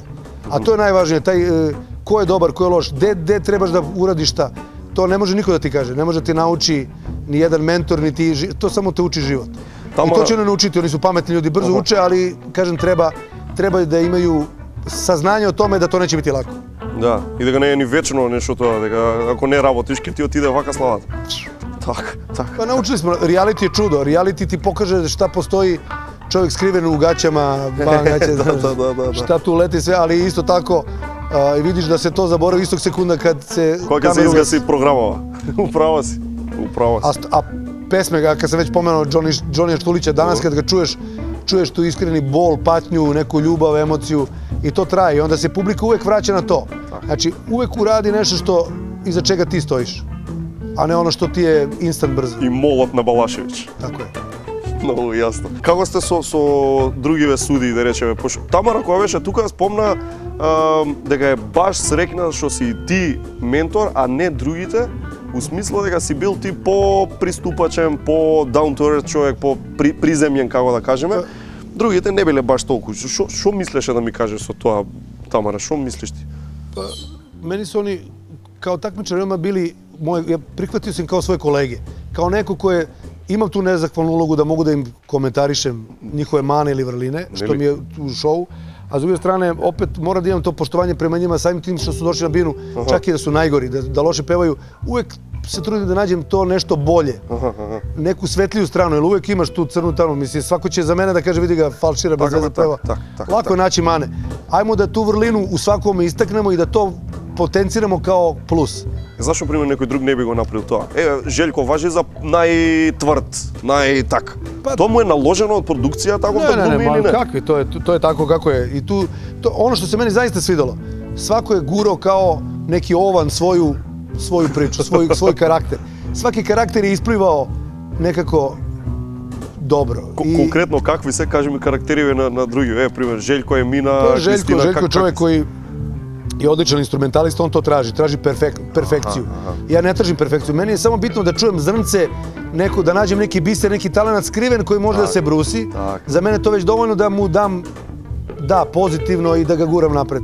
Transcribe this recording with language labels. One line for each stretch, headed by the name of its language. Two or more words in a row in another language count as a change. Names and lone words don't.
Serbian: A to je najvažnije, taj ko je dobar, ko je loš, gde trebaš da uradiš šta. To ne može niko da ti kaže, ne može da ti nauči ni jedan mentor, to samo te uči život. I to će ne naučiti, oni su pametni ljudi, brzo uče, ali, kažem, treba da imaju saznanje o tome da to neće biti lako.
Macedonian: Да, и дека не е ни вечно нешто тоа, дека ако не работиш, ке ти отиде вака славата. Така.
Serbian: Па научили smo, reality je čudo, reality ti pokaže šta postoji čovjek skriven u gaćama, šta tu leti sve, ali isto tako vidiš da se to zaboravi istog sekunda kad se... Koja se izgasi programova. Upravo si. A pesme, kad sam već pomenuo Džonija Štulića, danas kad ga čuješ tu iskreni bol, patnju, neku ljubav, emociju, i to traje i onda se publika uvek vraća na to. Znači, uvek uradi nešto što iza čega ti stojiš, a ne ono što ti je instant brzo.
Macedonian: И молот на Балашевич.
Serbian: Tako je.
Macedonian: Много јасно. Како сте со другиве судии, да речеме? Пошто Тамара која беше тука спомна дека е баш срекна што си ти ментор, а не другите, у смисла дека си бил ти по-приступачен, по-
English: down to earth
Macedonian: човек, по-приземјен, како да кажеме. Другите не биле баш толку. Што мислеше да ми кажеш со тоа, Тамара? Што мислиш ти?
Serbian: Meni su oni kao takmičari bili, ja prihvatio sam kao svoje kolege, kao neko koje imam tu nezahvalnu ulogu da mogu da im komentarišem njihove mane ili vrline, što mi je u šovu, a s druge strane opet moram da imam to poštovanje prema njima samim tim što su došli na binu, čak i da su najgori, da loše pevaju, uvek se trudim da nađem to nešto bolje, neku svetliju stranu, jer uvek imaš tu crnu tanu, mislim, svako će za mene da kaže vidi ga falšira bez veze peva, lako je naći mane. Ajmo da tu vrlinu u svakome istaknemo i da to potenciramo kao plus.
Macedonian: Зашо, пример, некој друг не би го направил тоа? Желјко важи за најтврд, најтак. Тоа му е наложено од продукција таков да глуми или не? Какви,
Serbian: to je tako kako je. I tu, ono što se meni zaista svidelo, svako je gurao kao neki ovan svoju priču, svoj karakter. Svaki karakter je isplivao nekako dobro.
Macedonian: Конкретно какви се, кажи ми, карактериве на други? Пример, Желјко е мина, Кристина...
Serbian: Željko je čovjek koji je odličan instrumentalista, on to traži perfekciju. Ja ne tražim perfekciju, meni je samo bitno da čujem zrnce, da nađem neki biser, neki talenat skriven koji može da se brusi. Za mene je to već dovoljno da mu dam pozitivno i da ga guram napred.